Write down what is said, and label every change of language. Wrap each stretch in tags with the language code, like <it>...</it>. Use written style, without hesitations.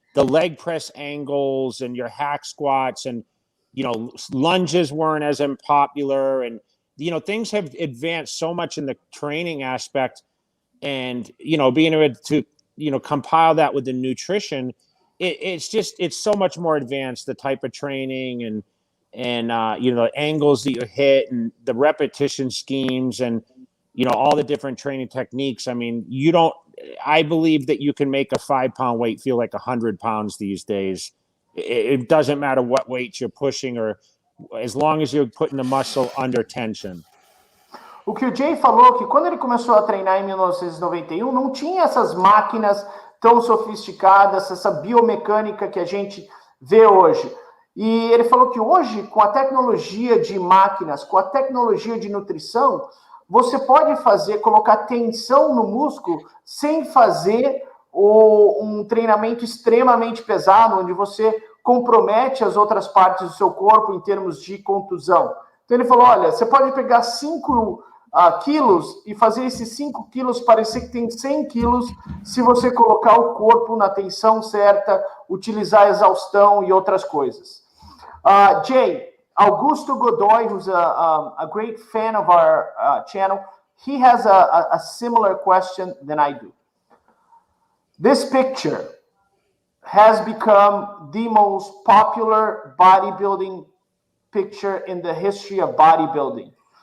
<en>the leg press angles and your hack squats, and lunges weren't as unpopular, and things have advanced so much in the training aspect, and being able to compile that with the nutrition, it's so much more advanced, the type of training and the angles that you hit and the repetition schemes and all the different training techniques. I mean, I believe that you can make a 5-pound weight feel like 100 pounds these days. It doesn't matter what weight you're pushing, or as long as you're putting the muscle under tension.</en> <pt>O que o Jay falou, que quando ele começou a treinar em 1991, não tinha essas máquinas tão sofisticadas, essa biomecânica que a gente vê hoje. E ele falou que hoje, com a tecnologia de máquinas, com a tecnologia de nutrição, você pode colocar tensão no músculo sem fazer um treinamento extremamente pesado, onde você compromete as outras partes do seu corpo em termos de contusão. Então ele falou, olha, você pode pegar 5 quilos e fazer esses 5 quilos parecer que tem 100 quilos se você colocar o corpo na tensão certa, utilizar a exaustão e outras coisas.</pt> <en>Jay, Augusto Godoy, who's a great fan of our channel, he has a similar question than I do. This picture has become the most popular bodybuilding picture in the history of bodybuilding.</en>